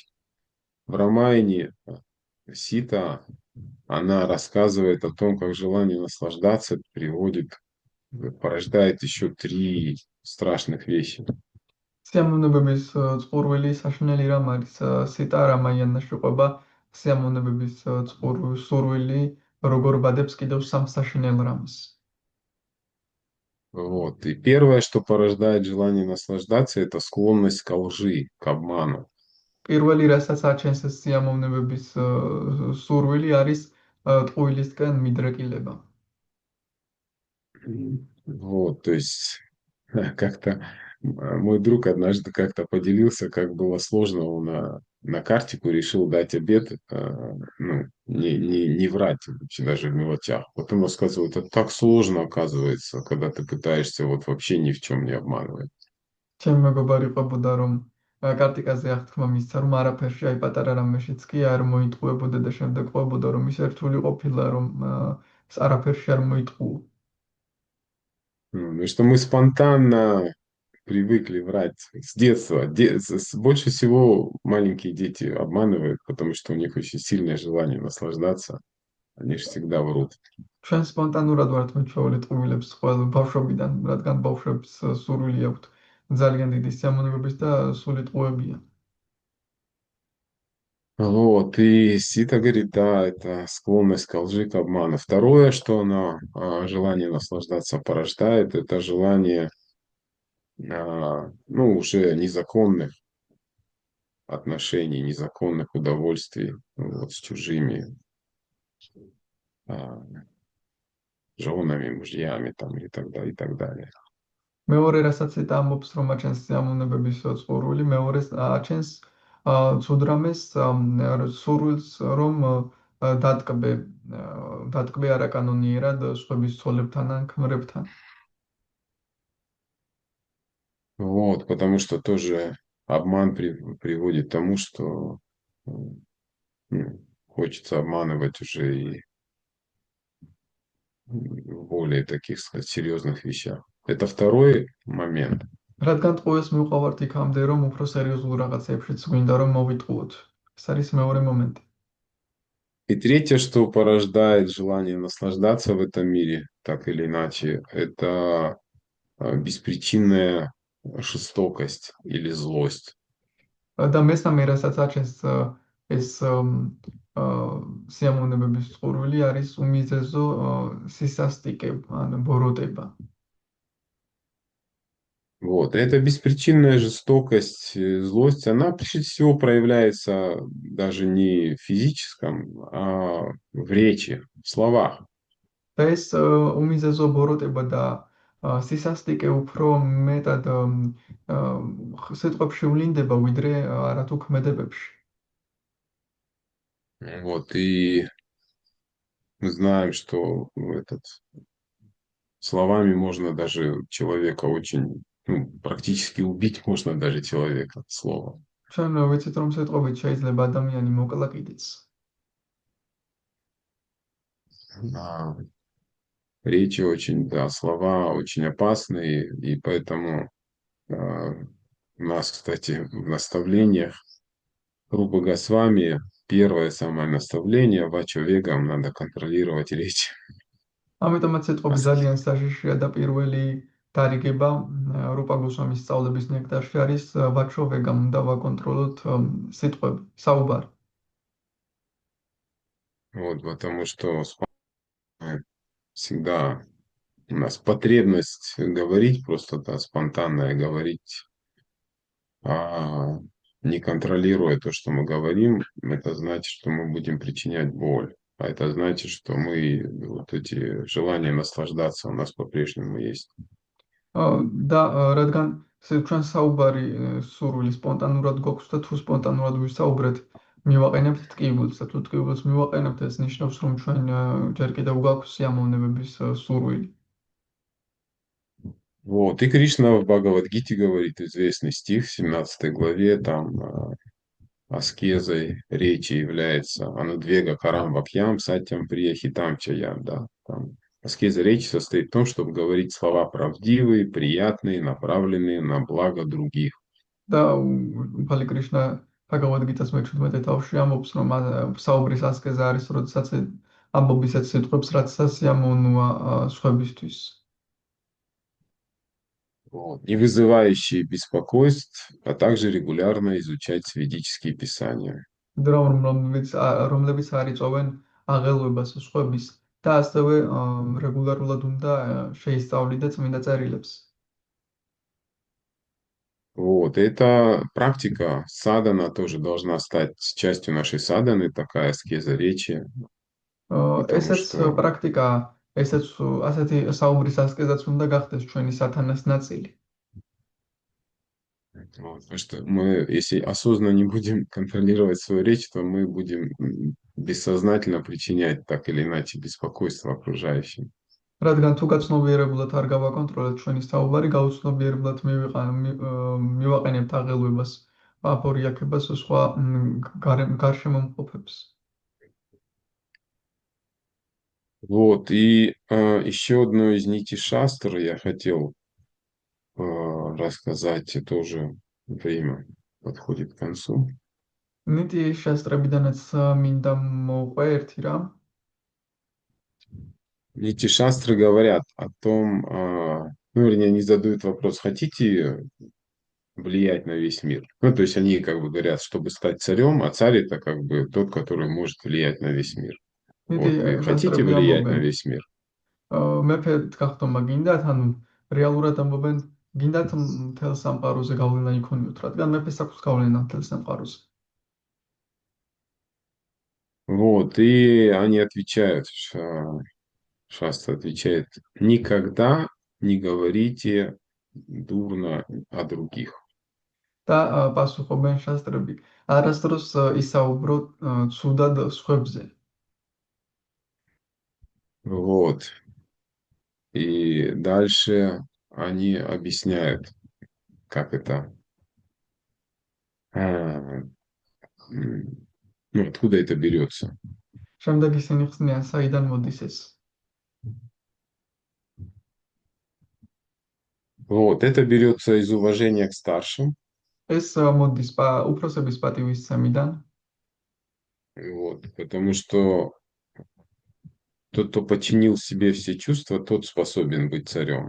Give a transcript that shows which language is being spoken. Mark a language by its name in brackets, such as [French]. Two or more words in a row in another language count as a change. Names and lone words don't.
[Russian] В Рамайне Сита, она рассказывает о том, как желание наслаждаться порождает еще 3 страшных вещи. [Georgian] სიამოვნებების წყურვილი საშინელი რამ არის სიტა რამაიანაში ყვება სიამოვნებების სურვილი როგორ ბადებს კიდევ სამ საშინელ რამს. [Russian] Вот. И первое, что порождает желание наслаждаться, это склонность к лжи, к обману. [Georgian] პირველი რასაც აჩენს ეს სიამოვნებების სურვილი არის ტყუილისკენ მიდრეკილება. [Russian] Вот, то есть как-то мой друг однажды как-то поделился, как было сложно, он на картику решил дать обед, ну, не врать вообще даже в мелочах. Вот он рассказывал, это так сложно оказывается, когда ты пытаешься вот вообще ни в чем не обманывать. [Georgian] ჩემი მეგობარი ყვებოდა რომ კარტიკაზე აღთქმა მისცა რომ არაფერში აი პატარა რამეშიც კი არ მოიტყუებოდა და შემდეგ ყვებოდა რომ ის ერთული ყოფილა რომ არაფერში არ მოიტყუო. [Russian] Ну, что мы спонтанно привыкли врать с детства. Больше всего маленькие дети обманывают, потому что у них очень сильное желание наслаждаться. Они же всегда врут. [Georgian] ჩვენ სპონტანურად ვართ მიჩვეული ტყუილებს ყველა ბავშვობიდან, რადგან ბავშვებს სურვილი აქვთ ძალიან დიდი სიამოვნებების და სული ტყუებიან. [Russian] Вот, и Сита говорит, да, это склонность к лжи, к обману. Второе, что она желание наслаждаться порождает, это желание, ну, уже незаконных отношений, незаконных удовольствий вот, с чужими женами, мужьями там, и так далее. [Georgian] მეორე რასაც იტა ამბობს რომ აჩენს სიამოვნებების წყურვილი, მეორეს აჩენს ცუდრამეს სურვილს რომ დატკბე არაკანონიერად სხვების ცოლებთან ან ქმრებთან. [Russian] Вот, потому что тоже обман приводит к тому, что хочется обманывать уже и в более таких, сказать, серьезных вещах. Это второй момент. [Georgian] რადგან ტყუილს მივყავართ იქამდე, რომ უფრო სერიოზულ რაღაცებშიც გვინდა რომ მოვიტყუოთ. ეს არის მეორე მომენტი. [Russian] И третье, что порождает желание наслаждаться в этом мире, так или иначе, это беспричинная жестокость или злость. [Georgian] და მესამე, რასაც აჩენს ეს სიამოვნებების წყურვილი არის უმიზეზო სისასტიკე, ან ბოროტება. [Russian] Вот. Эта беспричинная жестокость, злость, она прежде всего проявляется даже не в физическом, а в речи, в словах. [Georgian] და ეს უმიზეზო ბოროტება და სისასტიკე უფრო მეტად სიტყვებში ვლინდება, ვიდრე არათუ ქმედებებში. [Russian] Вот. И мы знаем, что словами можно даже человека очень, практически убить можно даже человека словом. [Georgian] ჩვენ ვიცით, რომ სიტყვებით შეიძლება ადამიანი მოკლა კიდეც. [Russian] Речи очень, да, слова очень опасные, и поэтому у нас, кстати, в наставлениях Рупа Госвами первое самое наставление [Sanskrit] वाचो वेगम् [Russian] надо контролировать речь. [Georgian] ამიტომაც სიტყვები ძალიან საშიშია და პირველი დარიგება რუპა გოსვამის სწავლების ნექტარში არის [Sanskrit] वाचो वेगम् [Georgian] უნდა ვაკონტროლოთ სიტყვები, საუბარი. [Russian] Вот, потому что всегда у нас потребность говорить, просто да, спонтанное говорить, а не контролируя то, что мы говорим, это значит, что мы будем причинять боль. А это значит, что мы, вот эти желания наслаждаться у нас по-прежнему есть. [Georgian] და რადგან ჩვენ საუბარი სურვილი სპონტანურად გვაქვს და თუ სპონტანურად ვისაუბრეთ, მივაყენებთ ტკივილს და თუ ტკივილს მივაყენებთ, ეს ნიშნავს, რომ ჩვენ ჯერ კიდევ გვაქვს სიამოვნებების სურვილი. [Russian] Вот, и Кришна в Бхагавад-гите говорит известный стих в 17 главе, там аскезой речи является [Sanskrit] अनुद्वेग करं वाक्यं सत्यं प्रियहितं चयं, [Russian] да, там аскеза речи состоит в том, чтобы говорить слова правдивые, приятные, направленные на благо других. [Georgian] და უფალი კრიშნა ბჰაგავად-გიტას მე-17 თავში ამბობს, რომ საუბრის ასკეზა არის, როდესაც ამბობ ისეთ სიტყვებს, რაც სასიამოვნოა სხვებისთვის. [Russian] Вот. Не вызывающие беспокойств, а также регулярно изучать ведические писания. [Georgian] რომლებიც არ იწვევენ აღელვებას სხვების და ასევე რეგულარულად უნდა შეისწავლიდეთ წმინდა წერილებს. [Russian] Вот, эта практика садана тоже должна стать частью нашей саданы, такая аскеза речи. [Georgian] ესეც პრაქტიკა, ასეთი საუბრის ასკეზაც უნდა გახდეს ჩვენი სათანას ნაწილი. [Russian] Вот, потому что мы, если осознанно не будем контролировать свою речь, то мы будем бессознательно причинять так или иначе беспокойство окружающим. [Georgian] რადგან თუ გაცნობიერებულად არ გავაკონტროლებთ ჩვენი საუბარი, გაუცნობიერებლად მივაყენებთ აღელვებას, აფორიაქებას სხვა გარშემო მყოფებს. [Russian] Вот, и еще одно из нитей шастры я хотел рассказать, и тоже время подходит к концу. [Georgian] ნიტი შასტრებიდანაც მინდა მოვყვე ერთი რამ. [Russian] Эти шастры говорят о том, вернее, они задают вопрос, хотите влиять на весь мир? То есть они как бы говорят, чтобы стать царем, а царь это как бы тот, который может влиять на весь мир. Вот, вы хотите влиять на весь мир? [Georgian] მეფედ გახდომა გინდათ, ანუ რეალურად ამბობენ, გინდათ მთელ სამყაროზე გავლენა იქონიოთ, რადგან მეფეს აქვს გავლენა მთელ სამყაროზე. [Russian] Вот, и они отвечают, Шастра отвечает, никогда не говорите дурно о других. [Georgian] და პასუხობენ შასტრები, არასდროს ისაუბროთ ცუდად სხვებზე. [Russian] Вот. И дальше они объясняют, как это. Ну, откуда это берется? [Georgian] შემდეგ ისინი ხსნიან, საიდან მოდის ეს. [Russian] Вот, это берется из уважения к старшим. [Georgian] ეს მოდის უფროსების პატივისცემიდან, [Russian] Вот, потому что тот, кто подчинил себе все чувства, тот способен быть царем.